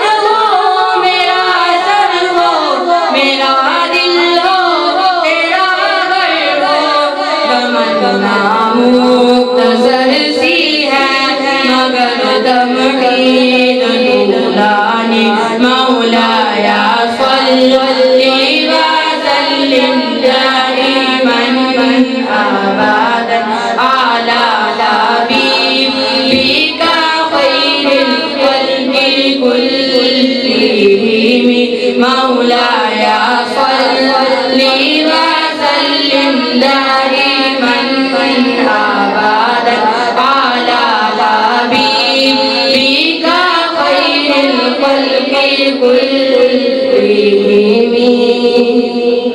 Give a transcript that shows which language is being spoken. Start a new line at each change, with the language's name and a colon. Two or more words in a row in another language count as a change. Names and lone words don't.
Urdu: ہو میرا سر ہو میرا دل ہو تیرا گھر ہو، تمنا مختصر سی ہے مگر تمکین نورانی,
Arabic: مولاي صل وسلم دائما أبدا على حبيبك خير الخلق كلهم، مولاي صل وسلم دائما أبدا على حبيبك خير الخلق كلهم.